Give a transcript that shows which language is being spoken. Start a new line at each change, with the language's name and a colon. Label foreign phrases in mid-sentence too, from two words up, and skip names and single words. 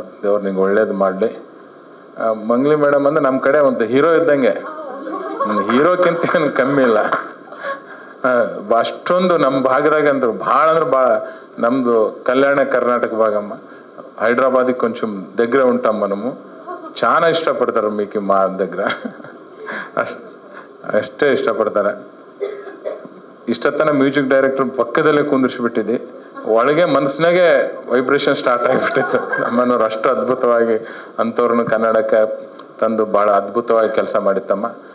Kannada: ದೇವ್ರು ನಿಂಗೆ ಒಳ್ಳೇದು ಮಾಡಲಿ. ಮಂಗ್ಲಿ ಮೇಡಮ್ ಅಂದರೆ ನಮ್ಮ ಕಡೆ ಒಂದು ಹೀರೋ ಇದ್ದಂಗೆ, ಹೀರೋಕ್ಕಿಂತ ಏನು ಕಮ್ಮಿ ಇಲ್ಲ. ಅಷ್ಟೊಂದು ನಮ್ಮ ಭಾಗದಾಗ ಅಂದ್ರೆ ಭಾಳ ನಮ್ಮದು ಕಲ್ಯಾಣ ಕರ್ನಾಟಕ ಭಾಗಮ್ಮ.
Telugu: ಹೈದ್ರಾಬಾದಿಗೆ కొంచం దగ్గర ఉంటాం మనము. చాలా ಇಷ್ಟಪಡ್ತಾರೆ మీకు మా దగ్గర
Kannada: ಅಷ್ಟೇ ಇಷ್ಟಪಡ್ತಾರೆ. ಇಷ್ಟತನ ಮ್ಯೂಸಿಕ್ ಡೈರೆಕ್ಟರ್ ಪಕ್ಕದಲ್ಲೇ ಕುಂದಿರ್ಸಿಬಿಟ್ಟಿದ್ದೆ. ಒಳಗೆ ಮನಸ್ಸಿನಾಗೆ ವೈಬ್ರೇಷನ್ ಸ್ಟಾರ್ಟ್ ಆಗಿಬಿಟ್ಟಿತ್ತು. ನಮ್ಮನ್ನವ್ರು ಅಷ್ಟು ಅದ್ಭುತವಾಗಿ ಅಂಥವ್ರನ್ನ ಕನ್ನಡಕ್ಕೆ ತಂದು ಭಾಳ ಅದ್ಭುತವಾಗಿ ಕೆಲಸ ಮಾಡಿತ್ತಮ್ಮ.